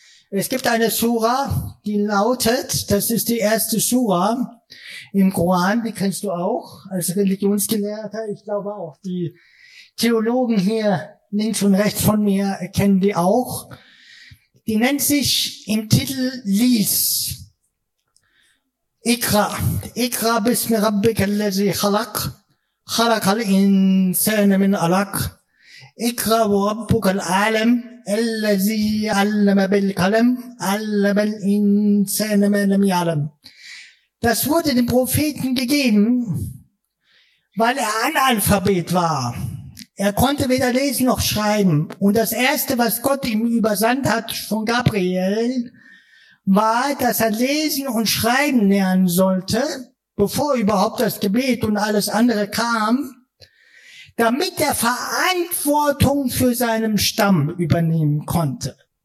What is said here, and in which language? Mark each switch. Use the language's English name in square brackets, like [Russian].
[German] Es gibt eine Sura, die lautet, das ist die erste Sura im Koran, die kennst du auch als Religionsgelehrter. Ich glaube auch, die Theologen hier links und rechts von mir kennen die auch. Die nennt sich im Titel Lies. [Arabic] Ikra bismi rabbikal ladzi khalaq. خلق الإنسان من علق اقرأ وربك العالم الذي علم بالقلم علم الإنسان ما لم يعلم. [German] Das wurde dem Propheten gegeben, weil er Analphabet war. Er konnte weder lesen noch schreiben. Und das Erste, was Gott ihm übersandt hat von Gabriel, war, dass er lesen und schreiben lernen sollte, bevor überhaupt das Gebet und alles andere kam, damit er Verantwortung für seinen Stamm übernehmen konnte.